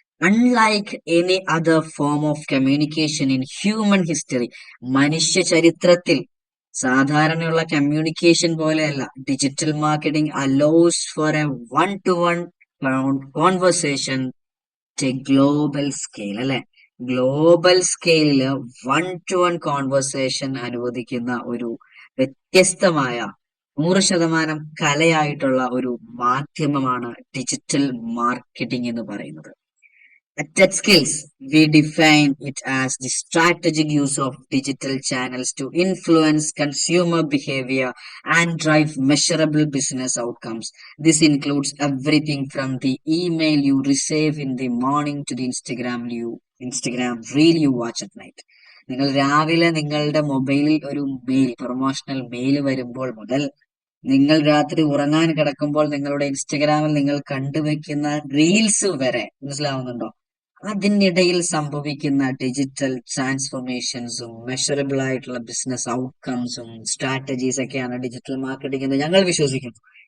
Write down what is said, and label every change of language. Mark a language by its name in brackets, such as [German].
[English] unlike any other form of communication in human history, [Malayalam] മനുഷ്യ ചരിത്രത്തിൽ സാധാരണയുള്ള communication പോലെയല്ല, [English] Digital marketing allows for a one to one conversation global scale അല്ലെ. [Malayalam] Global സ്കെയിലില് one two one conversation അനുവദിക്കുന്ന ഒരു വ്യത്യസ്തമായ 100% കലയായിട്ടുള്ള ഒരു മാധ്യമമാണ് ഡിജിറ്റൽ മാർക്കറ്റിംഗ് എന്ന് പറയുന്നത്. [English] At Skills, we define it as the strategic use of digital channels to influence consumer behavior and drive measurable business outcomes. This includes everything from the email you receive in the morning to the Instagram reel you watch at night. [Malayalam] നിങ്ങൾ രാവിലെ നിങ്ങളുടെ മൊബൈലിൽ ഒരു promotional mail വരുമ്പോൾ മുതൽ നിങ്ങൾ രാത്രി ഉറങ്ങാൻ കിടക്കുമ്പോൾ നിങ്ങളുടെ ഇൻസ്റ്റഗ്രാമിൽ നിങ്ങൾ കണ്ടുവെക്കുന്ന റീൽസ് വരെ, മനസ്സിലാവുന്നുണ്ടോ? അതിനിടയിൽ സംഭവിക്കുന്ന ഡിജിറ്റൽ ട്രാൻസ്ഫോർമേഷൻസും മെഷറബിൾ ആയിട്ടുള്ള ബിസിനസ് ഔട്ട്കംസും സ്ട്രാറ്റജീസ് ഒക്കെയാണ് ഡിജിറ്റൽ മാർക്കറ്റിംഗ് എന്ന് ഞങ്ങൾ വിശ്വസിക്കുന്നു.